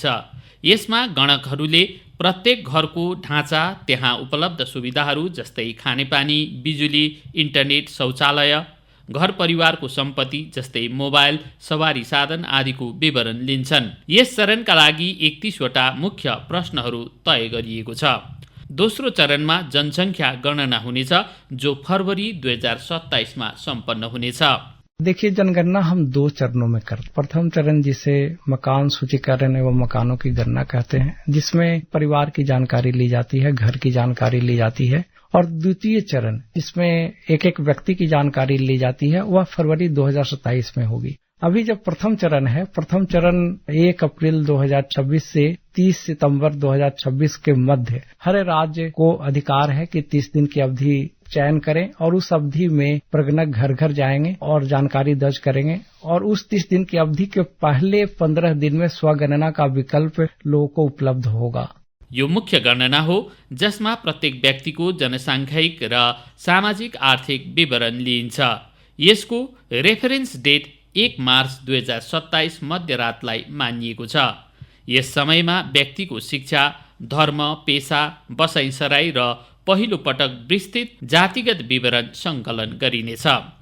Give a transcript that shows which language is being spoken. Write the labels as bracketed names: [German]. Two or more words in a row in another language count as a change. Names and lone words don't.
[Nepali] यसमा गणकहरूले प्रत्येक घरको ढाँचा, त्यहाँ उपलब्ध सुविधाहरू जस्तै खानेपानी, बिजुली, इन्टरनेट, शौचालय, घर परिवारको सम्पत्ति जस्तै मोबाइल, सवारी साधन आदिको विवरण लिन्छन्। यस चरणका लागि 31वटा मुख्य प्रश्नहरू तय गरिएको छ। दोस्रो चरणमा जनसङ्ख्या गणना हुनेछ, जो फरवरी 2027मा सम्पन्न हुनेछ। [Hindi] देखिए, जनगणना हम 2 चरणों में करते। प्रथम चरण जिसे मकान सूचीकरण एवं मकानों की गणना कहते हैं, जिसमें परिवार की जानकारी ली जाती है, घर की जानकारी ली जाती है। और द्वितीय चरण जिसमें एक एक व्यक्ति की जानकारी ली जाती है, वह फरवरी 2027 में होगी। अभी जब प्रथम चरण है, प्रथम चरण 1 अप्रैल 2026 से 30 सितंबर 2026 के मध्य हर राज्य को अधिकार है कि 30 दिन की अवधि चयन करें और उस अवधि में प्रगणक घर घर जाएंगे और जानकारी दर्ज करेंगे। और उस 30 दिन की अवधि के पहले 15 दिन में स्वगणना का विकल्प लोगों को उपलब्ध होगा। [Nepali] यो मुख्य गणना हो, जसमा प्रत्येक व्यक्तिको जनसाङ्ख्यिक र सामाजिक आर्थिक विवरण लिइन्छ। यसको [English] reference date [Nepali] 1 मार्च 2027 मध्यरातलाई मानिएको छ। यस समयमा व्यक्तिको शिक्षा, धर्म, पेसा, बसाइसराई र पहिलो पटक विस्तृत जातिगत विवरण सङ्कलन गरिनेछ।